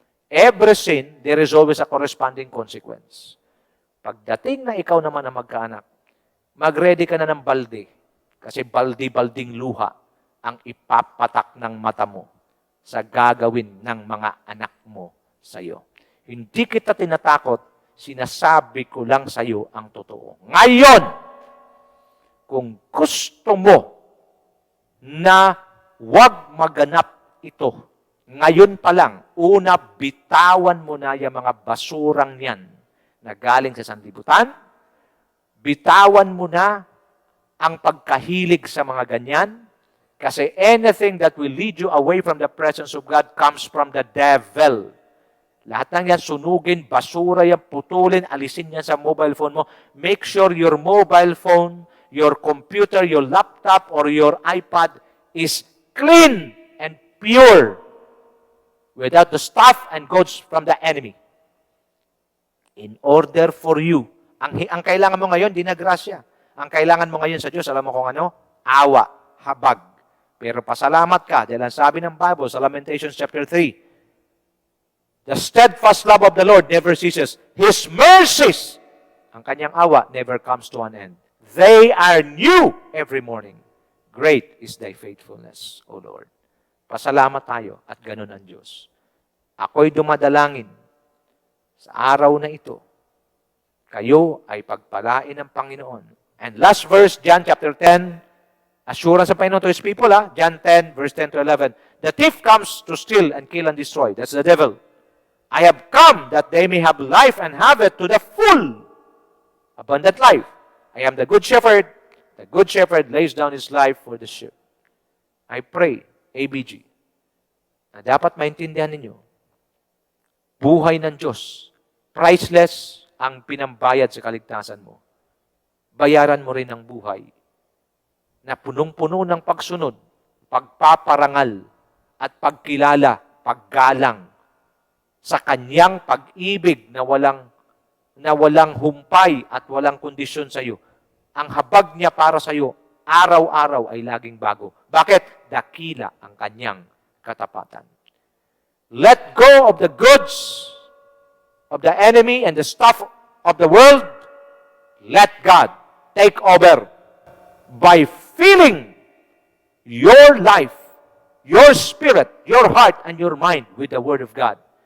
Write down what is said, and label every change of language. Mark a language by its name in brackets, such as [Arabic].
[English] Every sin, there is always a corresponding consequence. [Filipino] Pagdating na ikaw naman na magkaanak, mag-ready ka na ng balde. Kasi baldi-balding luha ang ipapatak ng mata mo sa gagawin ng mga anak mo sa iyo. Hindi kita tinatakot, sinasabi ko lang sa iyo ang totoo. Ngayon, kung gusto mo na wag maganap ito, ngayon pa lang, una, bitawan mo na yung mga basurang yan na galing sa sanlibutan. Bitawan mo na ang pagkahilig sa mga ganyan. Kasi [English] anything that will lead you away from the presence of God comes from the devil. [Filipino] Lahat ng yan, sunugin, basura yan, putulin, alisin yan sa mobile phone mo. [English] Make sure your mobile phone, your computer, your laptop, or your iPad is clean and pure without the stuff and goods from the enemy. In order for you, [Filipino] ang kailangan mo ngayon, di na grasya. Ang kailangan mo ngayon sa Diyos, alam mo kung ano? Awa, habag. Pero pasalamat ka, dahil ang sabi ng Bible sa Lamentations chapter 3, [English] the steadfast love of the Lord never ceases. His mercies, [Filipino] ang kanyang awa, [English] never comes to an end. They are new every morning. Great is thy faithfulness, O Lord. [Filipino] Pasalamat tayo at ganun ang Diyos. Ako'y dumadalangin sa araw na ito. Kayo ay pagpalain ng Panginoon. [English] And last verse, John chapter 10, assurance of Panginoon to His people, John 10, verse 10 to 11. The thief comes to steal and kill and destroy. That's the devil. I have come that they may have life and have it to the full. Abundant life. I am the good shepherd. The good shepherd lays down his life for the sheep. [Filipino] I pray, ABG, na dapat maintindihan ninyo, buhay ng Diyos, priceless ang pinambayad sa kaligtasan mo. Bayaran mo rin ang buhay na punong-puno ng pagsunod, pagpaparangal, at pagkilala, paggalang sa kanyang pag-ibig na walang humpay at walang kondisyon sa iyo. Ang habag niya para sa iyo, araw-araw ay laging bago. Bakit? Dakila ang kanyang katapatan. [English] Let go of the goods of the enemy and the stuff of the world. Let God take over by filling your life, your spirit, your heart, and your mind with the Word of God.